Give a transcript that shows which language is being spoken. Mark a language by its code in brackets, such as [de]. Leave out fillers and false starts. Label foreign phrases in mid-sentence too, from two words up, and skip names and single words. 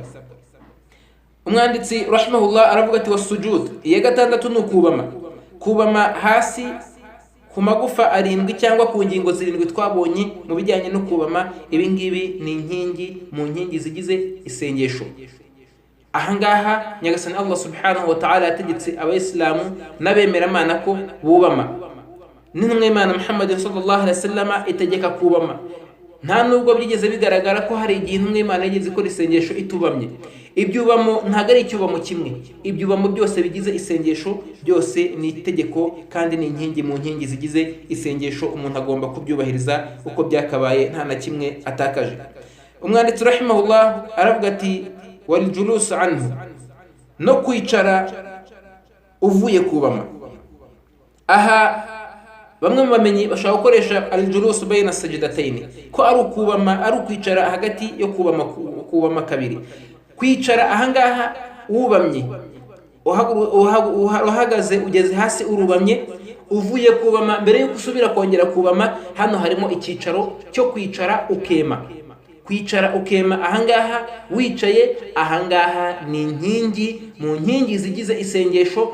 [rw] Umwanditsi rahimahullah aravuga ati wasujud, iya gatandatu ni kubama hasi ku magufa arindwi cyangwa ku ngingo zirindwi twabonye mu bijyanye no kubama. Ibi ngibi ni inkingi mu nkingi zigize isengesho. Ahangaha nyagasani [ar] الله سبحانه وتعالى [rw] yategetse abayisilamu n'abemeramana ko bubama. N'intumwa y'Imana Muhammad [ar] صلى الله عليه وسلم [rw] itegeka kubama. Nta nubwo byigeze bigaragara ko hari igihe intumwa y'Imana yigeze ikora isengesho itubamye. Ibyubamo ntago ari icyubamo kimwe, ibyubamo byose bigize isengesho byose ni itegeko kandi ni inkingi mu nkingi zigize isengesho. Umuntu agomba kubyubahiriza uko byakabaye nta na kimwe atakaje. Umwanditsi rahimahullah aravuga ati [ar] والجلوس عنه, [rw] no kwicara uvuye kubama. Aha bamwe mu bamenyi bashaka gukoresha [ar] الجلوس بين السجدتين, [rw] ko ari ukubama, ari ukwicara hagati yo kubama kabiri. Kwicara ahangaha wubamye, uhagaze ugeze hasi urubamye, uvuye kubama mbere yo gusubira kongera kubama. Hano harimo icyicaro cyo kwicara ukema. Kwicara ukema ahangaha wicaye, ahangaha ni inkingi mu nkingi zigize isengesho.